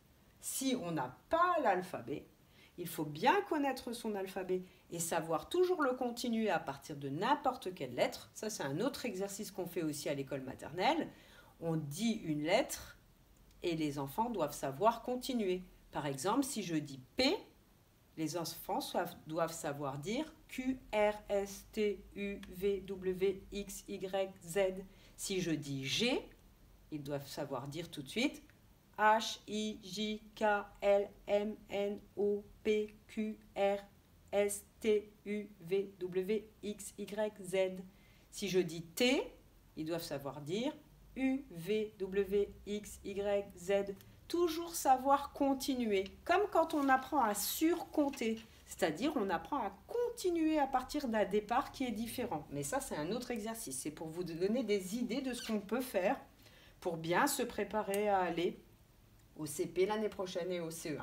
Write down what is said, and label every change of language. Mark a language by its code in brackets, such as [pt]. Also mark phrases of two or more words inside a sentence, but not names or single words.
[fr] Si on n'a pas l'alphabet, il faut bien connaître son alphabet et savoir toujours le continuer à partir de n'importe quelle lettre. Ça, c'est un autre exercice qu'on fait aussi à l'école maternelle. On dit une lettre et les enfants doivent savoir continuer. Par exemple, si je dis P, les enfants doivent savoir dire Q, R, S, T, U, V, W, X, Y, Z. Si je dis G, ils doivent savoir dire tout de suite H, I, J, K, L, M, N, O, P, Q, R, S, T, U, V, W, X, Y, Z. Si je dis T, ils doivent savoir dire U, V, W, X, Y, Z. Toujours savoir continuer, comme quand on apprend à surcompter, c'est-à-dire on apprend à continuer à partir d'un départ qui est différent. Mais ça, c'est un autre exercice, c'est pour vous donner des idées de ce qu'on peut faire pour bien se préparer à aller au CP l'année prochaine et au CE1.